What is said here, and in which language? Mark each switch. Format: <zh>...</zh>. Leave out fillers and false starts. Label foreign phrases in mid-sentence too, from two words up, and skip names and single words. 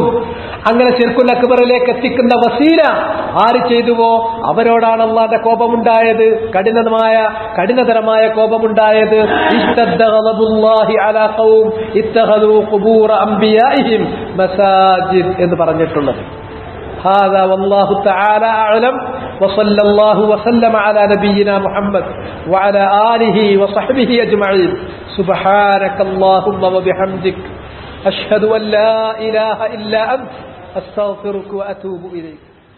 <ml>അങ്ങനെ ശിർക്കുൽ അക്ബറിലേക്ക് എത്തിക്കുന്ന വസീല ആര് ചെയ്തുവോ അവരോടാണ് അല്ലാഹുവിന്റെ കോപമുണ്ടായത്, കഠിനതരമായ കോപമുണ്ടായത്.</ml> <ar>اشتد غضب الله على قوم اتخذوا قبور أنبيائهم مساجد</ar> <ml>എന്ന് പറഞ്ഞിട്ടുള്ളത്.</ml> <ar>هذا والله تعالى أعلم وصلى الله وسلم على نبينا محمد وعلى آله وصحبه أجمعين. سبحانك اللهم وبحمدك أشهد أن لا إله إلا أنت أستغفرك وأتوب إليك.</ar>